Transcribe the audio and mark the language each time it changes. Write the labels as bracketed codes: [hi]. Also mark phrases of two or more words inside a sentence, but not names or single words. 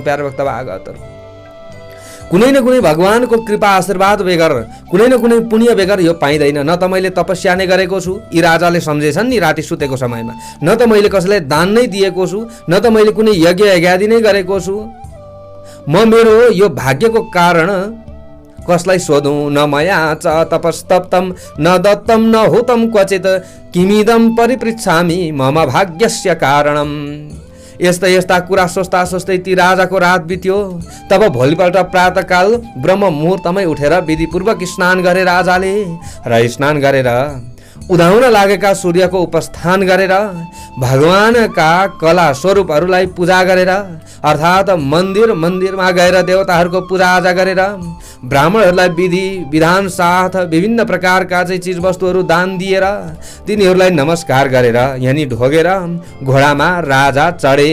[ne] प्यारो भक्त भागवतहरू, कुनै न कुनै भगवानको कृपा आशीर्वाद बेगर, कुनै न कुनै पुण्य बेगर यो पाइँदैन। न त मैले तपस्या नै गरेको छु, यी राजाले सम्झेछन् नि राति सुतेको समयमा, न त मैले कसैलाई दान नै दिएको छु, न त मैले कुनै यज्ञ यज्ञादि नै गरेको छु। म मेरो यो भाग्यको कारण कसलाई सोधौँ? [sa] न मया च तपस्तप्तम न दत्तम न हुतम क्वचित किमिदम परिपृच्छामि मम भाग्यस्य कारणम। [ne] यस्ता यस्ता कुरा सोच्दा सोच्दै ती राजाको रात बित्यो। तब भोलिपल्ट प्रातःकाल ब्रह्म मुहुर्तमै उठेर विधिपूर्वक स्नान गरे राजाले, र स्नान गरेर उदाउन लागेका सूर्यको उपस्थान गरेर भगवानका कला स्वरूपहरूलाई पूजा गरेर, अर्थात् मन्दिरमा गएर देवताहरूको पूजा आजा गरेर, ब्राह्मणहरूलाई विधि विधान साथ विभिन्न प्रकारका चाहिँ चिजवस्तुहरू दान दिएर तिनीहरूलाई नमस्कार गरेर यानि ढोगेर घोडामा राजा चढे।